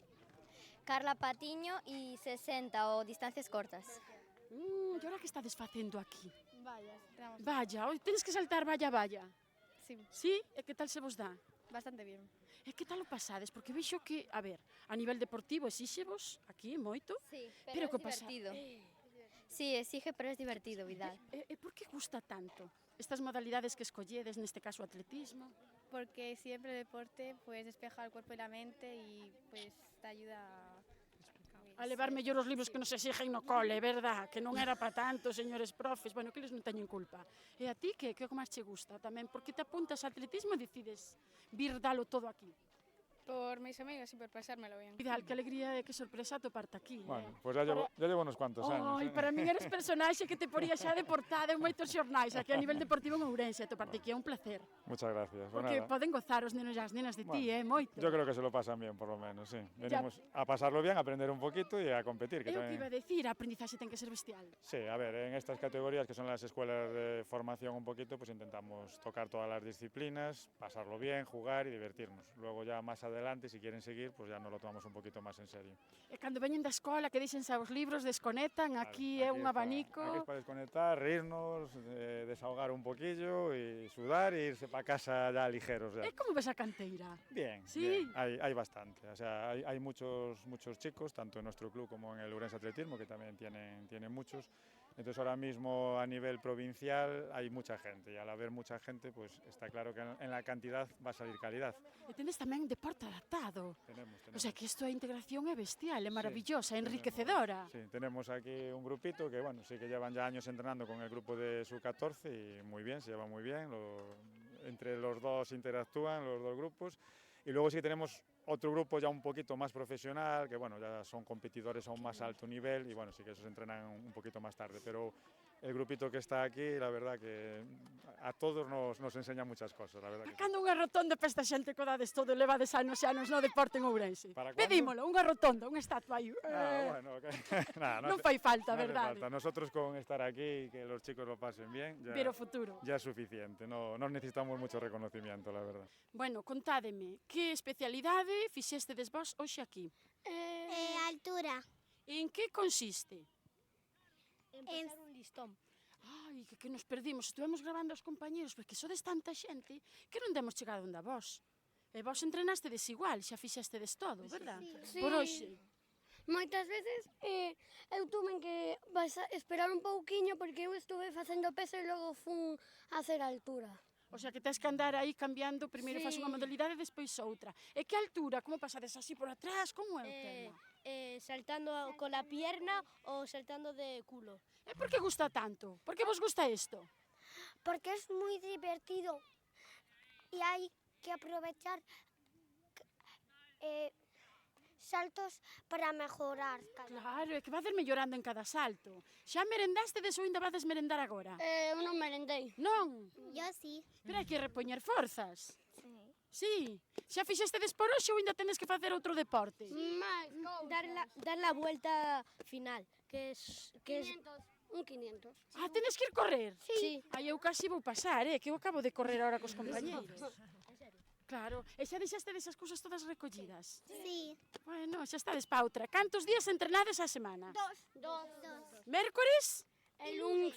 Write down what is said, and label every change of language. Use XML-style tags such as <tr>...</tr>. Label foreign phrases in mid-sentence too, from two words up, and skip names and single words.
<es>Carla Patiño y 60 o distancias cortas.</es> <gl>E ahora que estades facendo aquí?</gl> <es>Vaya, entramos. Vaya, hoy tenes que saltar valla. Sí,</es> <gl>Sí? E que tal se vos dá?</gl> <es>bastante bien.</es> <gl>E que tal o pasades? Porque vexo que, a ver, a nivel deportivo exíxevos aquí moito.</gl> <es>Sí,</es> <gl>Pero</gl> <es>pero,</es> <gl>que</gl> <es>es</es> <gl>pasa?</gl> <es>divertido. Sí, exige, pero es divertido, Vidal.</es> <gl>E por que gusta tanto estas modalidades que escolledes, neste caso o atletismo?</gl> <es>Porque siempre el deporte pues despeja el cuerpo y la mente y pues te ayuda</es> <gl>A levar mellor os libros que nos exigen no cole, verdad? Que non era para tanto, señores profes. Bueno, que eles non teñen culpa. E a ti, que é o que máis che gusta tamén? Por que te apuntas a atletismo e decides vir dalo todo aquí?</gl> <es>por mis amigos y por pasármelo bien.</es> <gl>Vidal, que alegría e que sorpresa atoparte aquí.</gl> <es>Bueno, pues ya llevo unos cuantos años.</es> <gl>Ai, para min eres personaxe que te poría xa de portada en moitos xornais aquí a nivel deportivo en Ourense. Atoparte aquí é un placer.</gl> <es>Muchas gracias. Pues</es> <gl>Porque</gl> <es>nada,</es> <gl>poden gozar os nenos e as nenas de ti, moito.</gl> <es>yo creo que se lo pasan bien, por lo menos, sí. Venimos a pasarlo bien, a aprender un poquito y a competir.</es> <gl>Que É o que</gl> <es>también...</es> <gl>iba a decir, a aprendizaxe ten que ser bestial.</gl> <es>Sí, a ver, en estas categorías que son las escuelas de formación un poquito, pues intentamos tocar todas las disciplinas, pasarlo bien, jugar y divertirnos. Luego ya más adelante, si quieren seguir, pues ya nos lo tomamos un poquito más en serio.</es> <gl>E cando veñen da escola que deixense os libros, desconectan, aquí é un abanico.</gl> <es>Aquí es para desconectar, reírnos, desahogar un poquillo y sudar e irse para casa ya ligeros. Ya.</es> <gl>E como ves a canteira?</gl> <es>Bien,</es> <gl>Sí.</gl> <es>bien. Hay bastante. O sea, hay muchos chicos, tanto en nuestro club como en el Ourense Atletismo, que también tienen muchos. Entonces ahora mismo a nivel provincial hay mucha gente y al haber mucha gente pues está claro que en la cantidad va a salir calidad.</es> <gl>E tendes tamén deporte adaptado.</gl> <es>Tenemos.</es> <gl>O sea que isto a integración é bestial, é</gl> <es>Sí,</es> <gl>maravillosa, é</gl> <es>tenemos-</es> <gl>enriquecedora.</gl> <es>Sí, tenemos aquí un grupito que bueno, sí que llevan ya años entrenando con el grupo de sub-14 y muy bien, se llevan muy bien. Entre los dos interactúan los dos grupos. Y luego sí que tenemos otro grupo ya un poquito más profesional, que bueno, ya son competidores a un más alto nivel y bueno, sí que esos entrenan un poquito más tarde, pero el grupito que está aquí, la verdad que a todos nos enseña muchas cosas, la verdad que sí.</es> <gl>Cando unha rotonda para esta xente que dades todo, levades anos e anos no deporte en Ourense.</gl> <es>Para</es> <gl>Pedímolo, unha rotonda, unha estatua aí.</gl> <es>Bueno, okay. Nada,</es> <gl>Non fai falta,</gl> <es>no hace</es> <gl>verdade?</gl> <es>falta. Nosotros con estar aquí y que los chicos lo pasen bien,</es> <gl>Ver o futuro.</gl> <es>ya es suficiente, no necesitamos mucho reconocimiento, la verdad.</es> <gl>Bueno, contádeme, que especialidade fixestedes vos hoxe aquí? Altura. En que consiste?</gl> <es>Empezar un listón.</es> <gl>Ai, que nos perdimos, estuvemos grabando aos compañeros, porque sodes tanta xente que non demos chegado onde a vos. E vos entrenaste desigual, xa fixestedes todo, verdad?</gl> <es>Sí.</es> <gl>Por hoxe. Moitas veces eu tuve que esperar un pouquiño porque eu estuve facendo peso e logo fun a hacer altura. O sea, que tens que andar aí cambiando, primeiro faz</gl> <es>Sí.</es> <gl>unha modalidade e despois outra. E que altura? Como pasades así por atrás? Como é o tema?</gl> <es>Saltando con la pierna o saltando de culo.</es> <gl>E por que gusta tanto? Por que vos gusta isto?</gl> <es>Porque es muy divertido y hay que aprovechar saltos para mejorar.</es> <gl>Claro, é que vades mellorando en cada salto. Xa merendastedes ou ainda vades merendar agora? Eu non merendei. Non?</gl> <es>Yo sí.</es> <gl>Pero hai que repoñer forzas.</gl> <es>Sí. Sí.</es> <gl>Xa fixestedes por hoxe ou ainda tenes que facer outro deporte?</gl> <es>Dar la vuelta final, que es Un 500.</es> <gl>Ah, tenes que ir correr?</gl> <es>Sí.</es> <gl>Ai, eu casi vou pasar, que eu acabo de correr ahora cos compañeiros. Claro, e xa deixastedes as cousas todas recollidas?</gl> <es>Sí.</es> <gl>Bueno, xa estades pa outra. Cantos días entrenades a semana?</gl> <es>Dos.</es> <gl>Mércores?</gl> <es>El lunes.</es>